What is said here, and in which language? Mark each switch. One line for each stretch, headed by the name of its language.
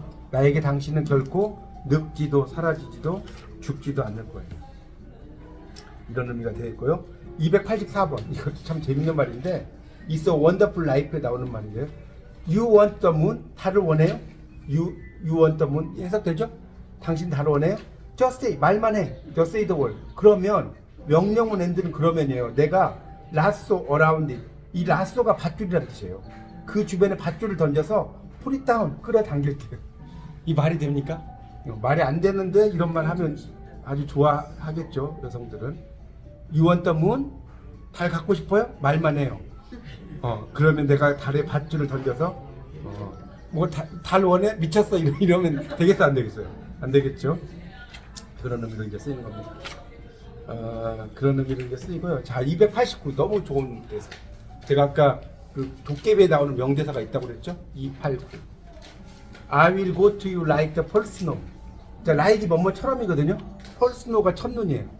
Korean: 나에게 당신은 결코 늙지도 사라지지도 죽지도 않을 거예요. 이런 의미가 되어 있고요. 284번. 이것도 참 재밌는 말인데 It's a wonderful life에 나오는 말인데요.
English: You want the moon?
Korean: 달을 원해요?
English: You want the moon?
Korean: 해석되죠? 당신 달을 원해요?
English: Just say,
Korean: 말만 해.
English: Just say the word.
Korean: 그러면 명령문 엔드는 그러면이에요. 내가
English: lasso around it.
Korean: 이 lasso가 밧줄이라는 뜻이에요. 그 주변에 밧줄을 던져서
English: put it down.
Korean: 끌어당길게요. 이 말이 됩니까? 말이 안 되는데 이런 말 하면 아주 좋아하겠죠. 여성들은.
English: You want the moon?
Korean: 달 갖고 싶어요? 말만 해요. 그러면 내가 달에 밧줄을 던져서 뭐 달 원해? 미쳤어? 이러면 되겠어? 안 되겠어요? 안 되겠죠? 그런 의미로 이제 쓰이는 겁니다. 그런 의미로 이제 쓰이고요. 자, 289 너무 좋은 대사. 제가 아까 그 도깨비에 나오는 명대사가 있다고 그랬죠? 289.
English: I will go to you like the first snow.
Korean: 자, like이 뭐뭐처럼이거든요. first snow가 첫눈이에요.